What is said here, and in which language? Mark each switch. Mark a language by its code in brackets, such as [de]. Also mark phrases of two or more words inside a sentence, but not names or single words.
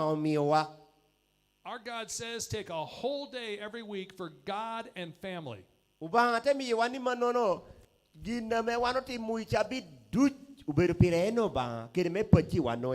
[en] Our God says take a whole day every week for God and family. [ach] Ubang ate mi wani manono gina me wano ti mui chabi duj uberu pireno ba kiri me pachi wano